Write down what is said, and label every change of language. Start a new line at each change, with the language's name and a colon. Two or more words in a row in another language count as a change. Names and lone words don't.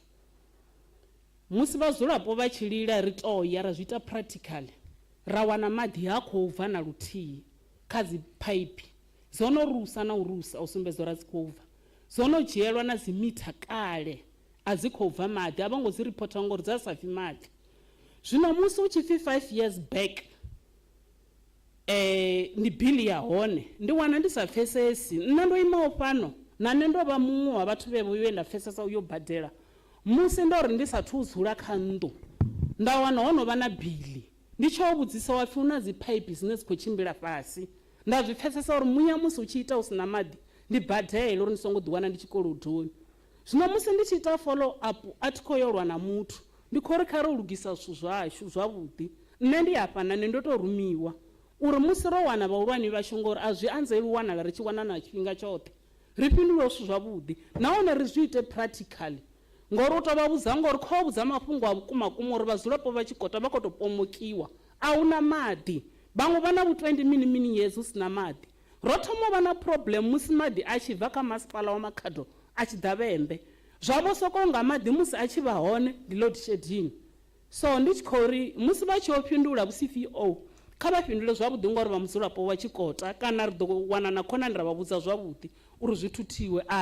Venda: Musi vhadzulapo vha tshi lila ri tou ya ra zwi ita practical ra wana maḓi ha khou bva na luthihi kha dzi phaiphi dzo no rusa na u rusa u sumbedza uri a dzi khou bva, dzo no dzhielwa na dzi mitha kale a dzi khou bva maḓi a vha ngo dzi ripota ngori dza sa pfhi maḓi. Zwino musi u tshi pfhi 5
English: years back
Venda: ndi bill ya hone ndi wana ndi sa pfesesi, nṋe ndo imaho fhano na nṋe ndo vha muṅwe wa vhathu vhe vho nda pfesesa uyo badela musi ndo ri ndi sathu dzula kha nnḓu nda wana ho no vha na bill. Ndi tsho vhudzisa wa pfhi una dzi pipe dzine dzi khou tshimbila fhasi, nda zwi pfesesa uri muya musi u tshi ita u sina maḓi ndi badela uri ndi songo ḓi wana ndi tshikolodoni. Zwino musi ndi tshi ita
English: follow up
Venda: a thi khou yolwa na muthu, ndi khou ri kha ri u lugisa zwithu zwashu zwavhuḓi. Nṋe ndi hafha na nṋe ndo tou rumiwa uri musi ro wana vhahulwane vhashu ngori a zwi anzeli u wanala ri tshi wana na tshifhinga tshoṱhe ri fhindule zwithu zwavhuḓi nahone ri zwi ite practically ngori u tou vha vhudza ngori kho vhudza mafhungo a vhukuma kuma uri vhadzulapo vha tshikota vha khou tou pomokiwa a hu na maḓi vhaṅwe vha na vhu 20 mini years hu si na maḓi ro thoma u vha na problem musi maḓi a tshi bva kha masipala wa Makhado a tshi ḓa Vhembe zwavho sokou nga maḓi musi a tshi vha hone ndi
English: load shedding
Venda: so ndi tshi khou ri musi vha tshi yo fhindula vhu CFO kha vha fhindule zwavhuḓi ngori vha mudzulapo wa tshikota kana ri ḓo wana na khonani ra vha vhudza zwavhuḓi uri zwi thuthiwe